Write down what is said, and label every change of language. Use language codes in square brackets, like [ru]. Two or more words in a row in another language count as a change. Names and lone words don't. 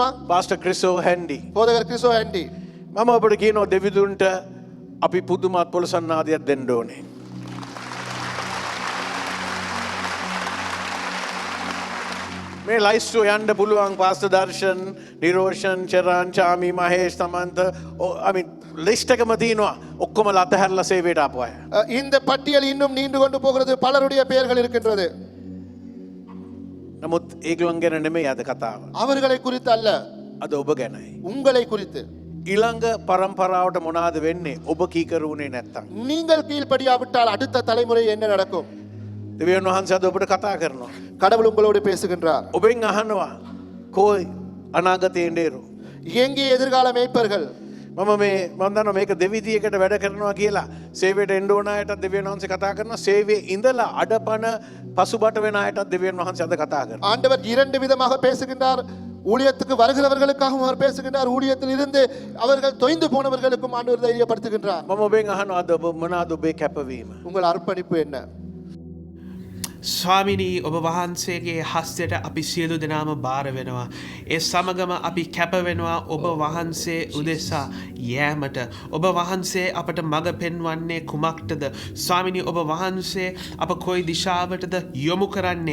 [si] පාස්ටර් ක්‍රිසෝ හැන්ඩි. [ta] போதகர் கிறிஸ்டோ ஹெண்டி. [si] මම ඔබට කියනවා දෙවිදුන්ට අපි පුදුමත් පොළසන්නාදියක් දෙන්න ඕනේ. මේ ලයිස්ට්ුව යන්න පුළුවන් පාස්ටර් දර්ශන්, නිරෝෂන්, චරාන්, චාමි, මහේෂ්, සමන්ත ලිස්ට් එකම තියෙනවා. ඔක්කොම අතහැරලා සේවයට ආපු අය. [ta] இந்த பட்டியல் இன்னும் நீண்டு கொண்டு போகிறது. பலருடைய பெயர்கள் இருக்கின்றது. [si] නමුත් ඒගොල්ලන් ගැන නෙමෙයි අද කතාව. [ta] அவர்களை குறித்து அல்ல, [si] අද ඔබ ගැනයි. [ta] உங்களை குறித்து. [si] ඊළඟ පරම්පරාවට මොනවාද වෙන්නේ ඔබ කීකරුනේ නැත්තම්? [ta] நீங்கள் கீழ்ப்படியாவிட்டால் அடுத்த தலைமுறை என்ன நடக்கும்? [si] දෙවියන් වහන්සේ අද ඔබට කතා කරනවා. [ta] கடவுள் உங்களோடு பேசுகின்றார். [si] ඔබෙන් අහනවා කෝයි අනාගතයේ ඉඳේරු. [ta] எங்கே எதிர்கால மேய்ப்பர்கள்? [si] මම දන්නවා මේක දෙවිදියකට වැඩ කරනවා කියලා. සේවයට එන්න ඕන අයටත් දෙවියන් වහන්සේ කතා කරනවා. සේවයේ ඉඳලා අඩපණ පසුබට වෙන අයටත් දෙවියන් වහන්සේ අද කතා කරනවා. [ta] ஆண்டவர் 2 விதமாக பேசுகின்றார். ஊழியத்துக்கு வருகிறவர்களுக்காகவும் அவர் பேசுகின்றார். ஊழியத்தில் இருந்து அவர்கள் தொய்ந்து போனவர்களுக்கும் ஆண்டவர் தைரியப்படுத்துகின்றார். [si] මම ඔබෙන් අහනවා අද ඔබ මොනවාද ඔබේ කැපවීම? [ta] உங்கள் அர்ப்பணிப்பு என்ன? [si] ස්වාමිනී ඔබ වහන්සේගේ හස්තයට අපි සියලු දෙනාම භාර වෙනවා. ඒ සමගම අපි කැප වෙනවා ඔබ වහන්සේ උදෙසා යෑමට. ඔබ වහන්සේ අපට මඟ පෙන්වන්නේ කුමක්ටද? ස්වාමිනී ඔබ වහන්සේ අප කොයි දිශාවටද යොමු කරන්නේ?